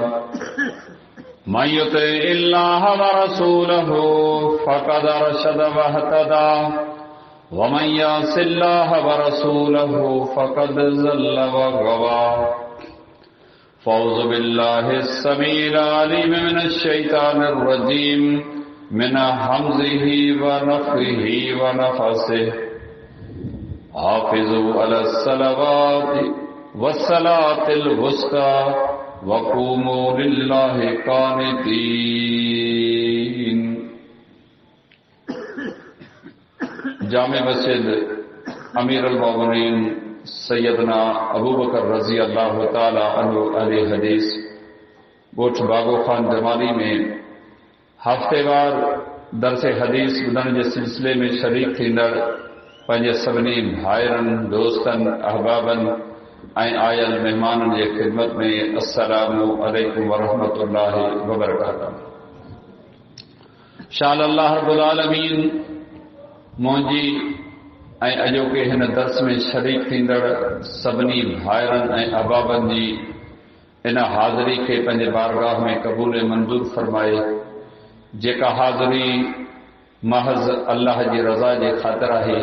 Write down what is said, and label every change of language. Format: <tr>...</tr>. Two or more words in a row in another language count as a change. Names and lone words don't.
<ar>من يطع الله ورسوله فقد رشد واهتدى ومن يعص الله ورسوله فقد ضل وغوى. فأعوذ بالله السميع العليم من الشيطان الرجيم من همزه ونفخه ونفثه. حافظوا على الصلوات والصلاة الوسطى وقوموا لله قانتين.</ar> <sd>जामे मस्जिद</sd> <ar>أمير المؤمنين</ar> <sd>सैयदना अबू बकर</sd> <ar>رضي الله تعالى عنه</ar> <sd>अहले हदीस गोठ बागो खान जमाली में हफ्तेवार दरस हदीस ॿुधण जे सिलसिले में शरीक थींदड़ पंहिंजे सभिनी भाइरनि दोस्तनि अहबाबनि ऐं आयल महिमाननि जे ख़िदमत में</sd> <ar>السلام عليكم ورحمة الله وبركاته.</ar> <sd>शाल अल्लाह</sd> <ar>رب العالمين</ar> <sd>मुंहिंजी ऐं अॼोके हिन दर्स में शरीक थींदड़ सभिनी भाइरनि ऐं अहबाबनि जी इन हाज़िरी खे पंहिंजे बारगाह में क़बूल मंज़ूर फरमाए, जेका हाज़िरी महज़ अल्लाह जी रज़ा जे ख़ातिर आहे।</sd>